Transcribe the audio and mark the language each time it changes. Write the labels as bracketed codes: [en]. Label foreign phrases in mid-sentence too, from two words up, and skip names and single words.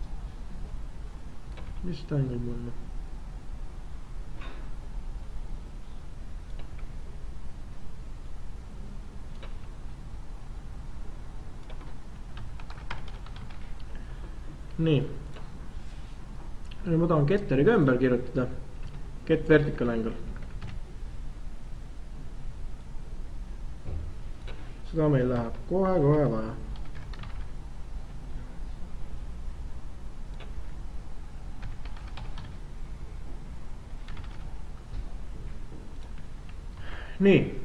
[et] Mis seda angle mul on? Nii. Ma tahan getteri ümber kirjutada. [en] Get vertical angle. [et] Seda meil läheb kohe vaja. Nii.